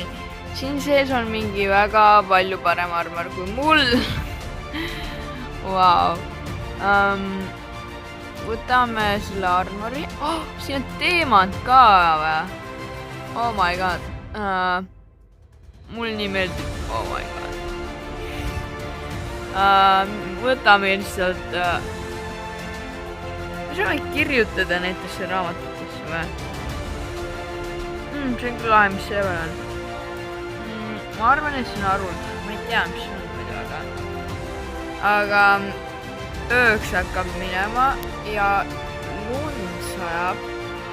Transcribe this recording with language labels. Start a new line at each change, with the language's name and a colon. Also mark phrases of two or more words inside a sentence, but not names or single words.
Estonian: Siin sees on mingi väga palju parem armor kui mul. Wow. Võtame selle armori. Siin on teemant ka või?
English: Oh my god.
Estonian: Mul nii meeldib.
English: Oh my god.
Estonian: Võtame lihtsalt. Me saame kirjutada näitesse raamatutesse või? See on küll lahe, mis see veel on. Ma arvan, et see on arvuldus. Ma ei tea, mis see on muidu, aga ööks hakkab minema ja lund sajab.